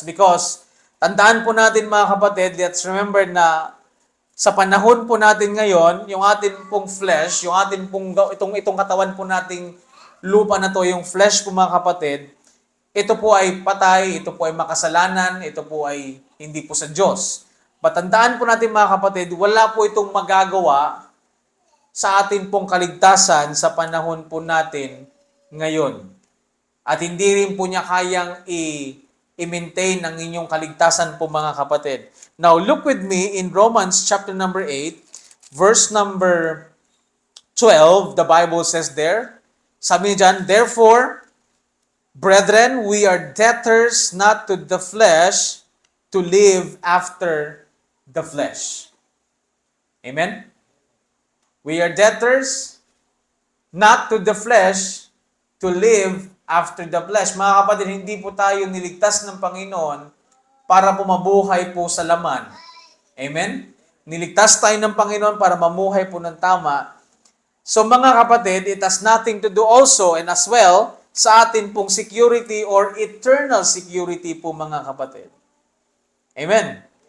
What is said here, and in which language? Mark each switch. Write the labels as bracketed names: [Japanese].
[Filipino] Because tandaan po natin mga kapatid, [English] let's remember [Filipino] na sa panahon po natin ngayon, yung atin pong flesh, yung atin pong itong katawan po nating lupa na to, yung flesh po mga kapatid, ito po ay patay, ito po ay makasalanan, ito po ay hindi po sa Diyos. But tandaan po natin mga kapatid, wala po itong magagawa sa atin pong kaligtasan sa panahon po natin ngayon. At hindi rin po niya kayang i-maintain ang inyong kaligtasan po mga kapatid. [English] Now, look with me in Romans chapter number 8, verse number 12, the Bible says there, [Filipino] sabi niya dyan, [English] therefore, brethren, we are debtors not to the flesh to live after the flesh. Amen? We are debtors not to the flesh to live after the flesh. [Filipino] Mga kapatid, hindi po tayo niligtas ng Panginoon para po mabuhay po sa laman. Amen? Niligtas tayo ng Panginoon para mamuhay po ng tama. [English] So [Filipino] mga kapatid, [English] it has nothing to do also and as well [Filipino] sa atin pong [English] security or eternal security [Filipino] po mga kapatid. [English] Amen?